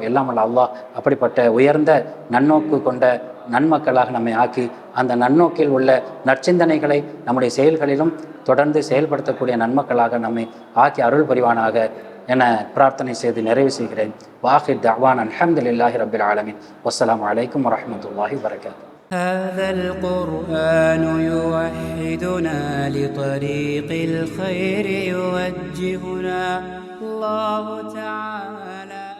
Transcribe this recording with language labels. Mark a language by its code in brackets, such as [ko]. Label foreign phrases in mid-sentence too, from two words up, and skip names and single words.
[ta] எல்லாமல் அல்லாஹ் அப்படிப்பட்ட உயர்ந்த நன்னோக்கு கொண்ட நன்மக்களாக நம்மை ஆக்கி, அந்த நன்னோக்கில் உள்ள நற்சிந்தனைகளை நம்முடைய செயல்களிலும் தொடர்ந்து செயல்படுத்தக்கூடிய நன்மக்களாக நம்மை ஆக்கி அருள் புரிவானாக என பிரார்த்தனை செய்து நிறைவு செய்கிறேன். [ar] وآخر دعوانا الحمد لله رب العالمين والسلام عليكم ورحمة الله وبركاته. هذا القرآن يوحدنا لطريق الخير يوجهنا. الله تعالى